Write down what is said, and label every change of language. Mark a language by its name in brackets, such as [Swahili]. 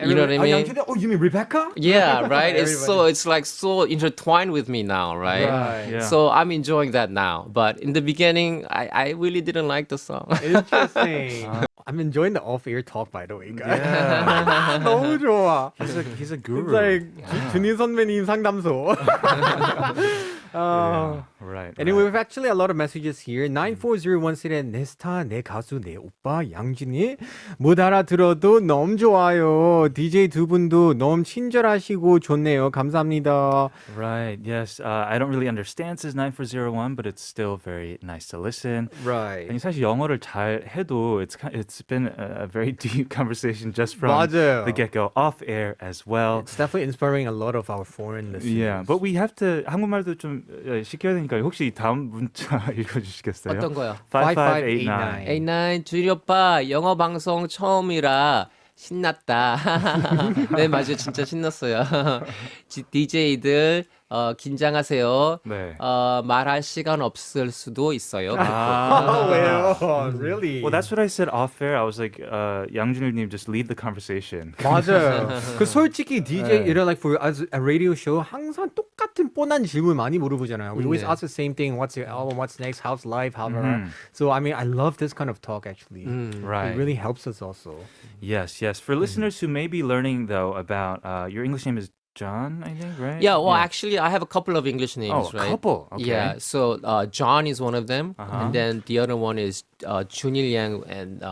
[English] You know what I mean? 양준일, oh, you mean Rebecca? Yeah, right. It's Everybody. like so intertwined with me now, right? Right. Yeah. So I'm enjoying that now. But in the beginning, I really didn't like the song. Interesting. I'm enjoying the off-air talk, by the way, guys. Yeah. [Korean] 너무 좋아. [English] He's a guru. It's like [Korean] 준희 선배님 상담소. [English] Right. Anyway, we've actually a lot of messages here. 9401 said, [Korean] 내 스타, 내 가수, 내 오빠, 양준이 못 알아들어도 너무 좋아요. DJ 두 분도 너무 친절하시고 좋네요. 감사합니다. [English] Right. Yes. I don't really understand says 9401, but it's still very nice to listen. Right. [Korean] 아니 사실 영어를 잘 해도 [English] it's been a very deep conversation just from [Korean] 맞아요. [English] the get-go, off air as well. It's definitely inspiring a lot of our foreign listeners. Yeah, but we have to [Korean] 한국말도 좀 시켜야 되니까 혹시 다음 문자 읽어주시겠어요? 어떤 거요? 5589. 89 주일 오빠 영어 방송 처음이라 신났다. 네, 맞아요. 진짜 신났어요. DJ들 긴장하세요. 네. 말할 시간 없을 수도 있어요. [English] Oh, well, really? Well, that's what I said off air. I was like, 양준일님, just lead the conversation. [Korean] 맞아요. 그 솔직히 DJ, [English] like for as a radio show [Korean] 항상 똑같은 뻔한 질문 많이 물어보잖아요. [English] We always [Korean] 네. [English] ask the same thing. What's your album? What's next? How's life? So I mean, I love this kind of talk actually. Right. It really helps us also. Yes. For listeners who may be learning though about your English name is John, I think, right? Yeah, well, actually, I have a couple of English names, Oh, a right? couple. Okay. Yeah, so John is one of them, and then the other one is Junil Yang and